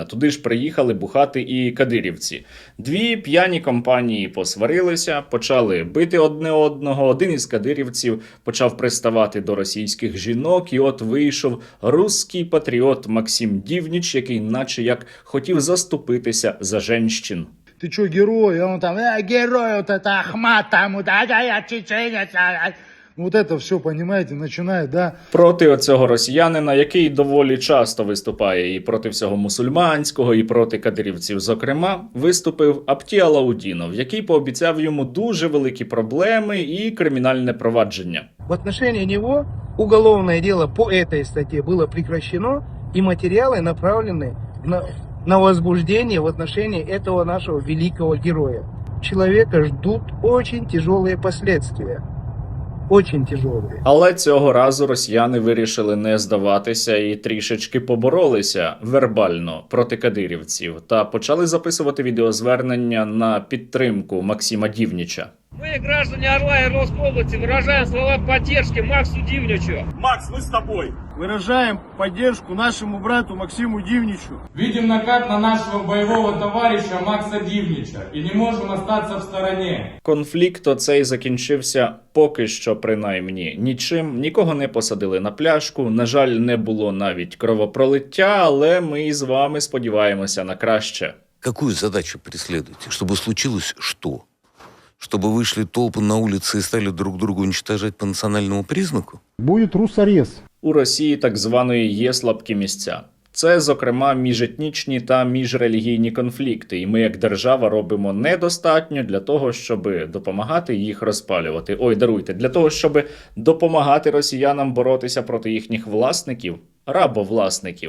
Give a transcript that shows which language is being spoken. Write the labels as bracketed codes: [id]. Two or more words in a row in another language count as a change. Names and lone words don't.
[uk] Туди ж приїхали бухати і кадирівці. Дві п'яні компанії посварилися, почали бити одне одного. Один із кадирівців почав приставати до російських жінок, і от вийшов русський патріот Максим Дивнич, який наче як хотів заступитися за женщин. [ru] Ты чё, герой? А он там, герой, вот это Ахмат, там, вот, я чеченец, вот это все, понимаете, начинает, да? [uk] Проти оцього росіянина, який доволі часто виступає і проти всього мусульманського, і проти кадирівців, зокрема, виступив Апті Алаудінов, який пообіцяв йому дуже великі проблеми і кримінальне провадження. [ru] В отношении него уголовное дело по этой статье было прекращено, и материалы направлены на возбуждение в отношении этого нашего великого героя. Человека ждут очень тяжелые последствия. Очень тяжелые. [uk] Але цього разу росіяни вирішили не здаватися і трішечки поборолися вербально проти кадирівців та почали записувати відеозвернення на підтримку Максима Дивнича. [ru] Мы, граждане Орла и Орловской области, выражаем слова поддержки Максу Дивничу. Макс, мы с тобой. Выражаем поддержку нашему брату Максиму Дивничу. Видим накат на нашего боевого товарища Макса Дивнича и не можем остаться в стороне. [uk] Конфлікт оцей закінчився поки що принаймні нічим. Нікого не посадили на пляшку, на жаль, не було навіть кровопролиття, але ми з вами сподіваємося на краще. [ru] Какую задачу преследуете? Чтобы случилось что? Чтобы вышли толпы на улицы и стали друг друга уничтожать по национальному признаку? Будет русарез. [uk] У Росії так званої є слабкі місця. Це, зокрема, міжетнічні та міжрелігійні конфлікти, і ми як держава робимо недостатньо для того, щоб допомагати їх розпалювати. Ой, даруйте, для того, щоб допомагати росіянам боротися проти їхніх власників, рабовласників.